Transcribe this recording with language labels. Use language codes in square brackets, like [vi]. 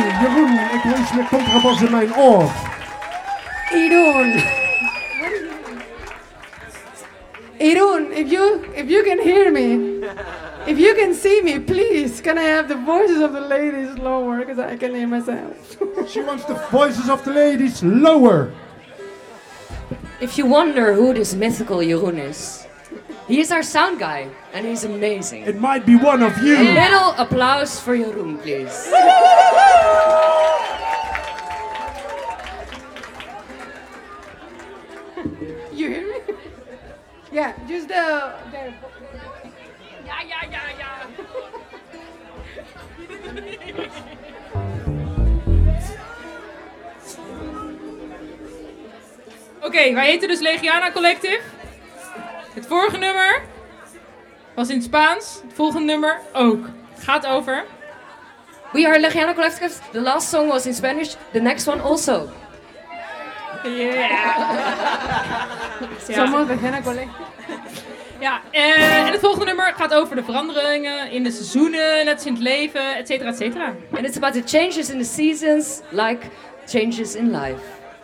[nl] Jeroen, ik wens je contrabas in mijn oor. Jeroen. [en] Jeroen, if you can hear me, if you can see me, please, can I have the voices of the ladies lower, because I can hear myself. She wants the voices of the ladies lower. If you wonder who this mythical Jeroen is, he is our sound guy, and he's amazing. It might be one of you. A little applause for Jeroen, please. You hear me? Yeah, just the... Yeah. [nl] Okay, wij heten dus Legiana Collective. Het vorige nummer was in het Spaans, het volgende nummer ook. Het gaat over... [en] We are Legiana Collective, the last song was in Spanish, the next one also. Yeah. [es] Somos Legiana Collective. [nl] Ja, en het volgende nummer gaat over de veranderingen in de seizoenen, net als in het leven, et cetera, et cetera. [en] And it's about the changes in the seasons, like changes in life.